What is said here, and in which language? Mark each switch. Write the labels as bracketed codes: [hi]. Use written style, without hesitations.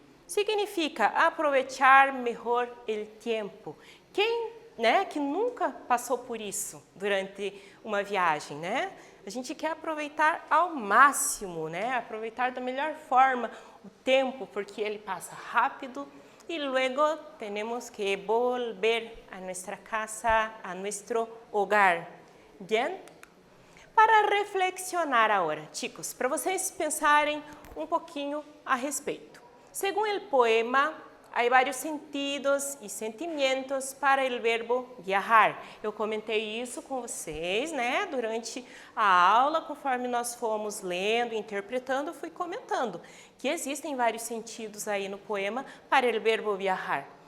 [pt] Significa aproveitar melhor o tempo. Quem, que nunca passou por isso durante uma viagem, né? A gente quer aproveitar ao máximo, né? Aproveitar da melhor forma o tempo, porque ele passa rápido. [es] Y luego tenemos que volver a nuestra casa, a nuestro hogar. Bien? [pt] Para reflexionar agora, chicos, para vocês pensarem um pouquinho a respeito. Segundo o poema, há vários sentidos e sentimentos para o verbo viajar. Eu comentei isso com vocês, né? Durante a aula, conforme nós fomos lendo, interpretando, fui comentando que existem vários sentidos aí no poema para o verbo viajar.